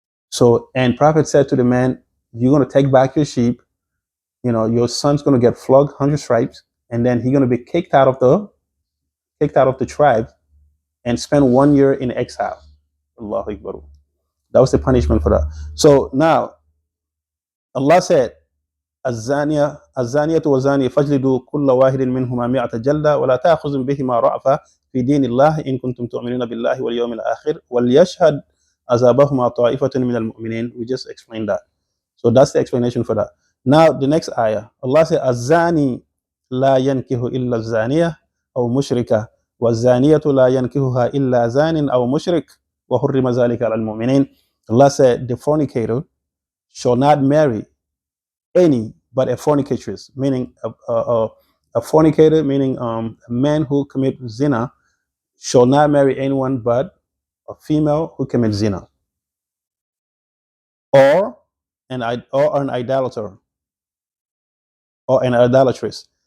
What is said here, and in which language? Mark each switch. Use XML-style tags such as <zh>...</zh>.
<en>So, and Prophet said to the man, "You're going to take back your sheep. Your son's going to get flogged 100 stripes, and then he's going to be kicked out of the tribe and spend 1 year in exile." Allahu Akbar. That was the punishment for that. So now Allah said,</en> <ar>الزانية والزاني فاجلدوا كل واحد منهما 100 جلدة ولا تأخذ بهما رأفة في دين الله إن كنتم تؤمنون بالله واليوم الآخر وليشهد عذابهما طائفة من المؤمنين.</ar> <en>We just explained that. So that's the explanation for that. Now the next ayah, Allah said,</en> <ar>الزاني لا ينكح إلا الزانية أو مشركة والزانية لا ينكحها إلا زان أو مشرك وحرم ذلك على المؤمنين.</ar> <en>Allah said, the fornicator shall not marry any but a fornicatress, meaning a fornicator, meaning a man who commits zina, shall not marry anyone but a female who commits zina, or an idolater, or an idolatress.</en>